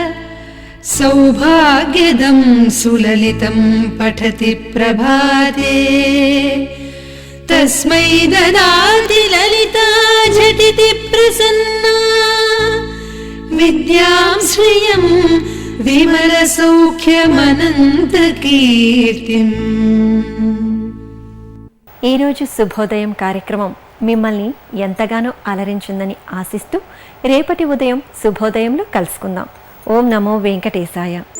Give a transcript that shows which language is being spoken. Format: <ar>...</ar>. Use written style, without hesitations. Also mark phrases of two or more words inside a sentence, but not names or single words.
<sa>सौभाग्यदं सुललितं पठति प्रभाते तस्मै ददाति ललिता झटिति प्रसन्ना विद्यां श्रियं विमलसौख्यमनन्तकीर्तिम्।</sa> <te>ఈ రోజు శుభోదయం కార్యక్రమం మిమ్మల్ని ఎంతగానో అలరించిందని ఆశిస్తూ రేపటి ఉదయం శుభోదయంలో కలుసుకుందాం.</te> <sa>ఓం నమో వెంకటేశాయ.</sa>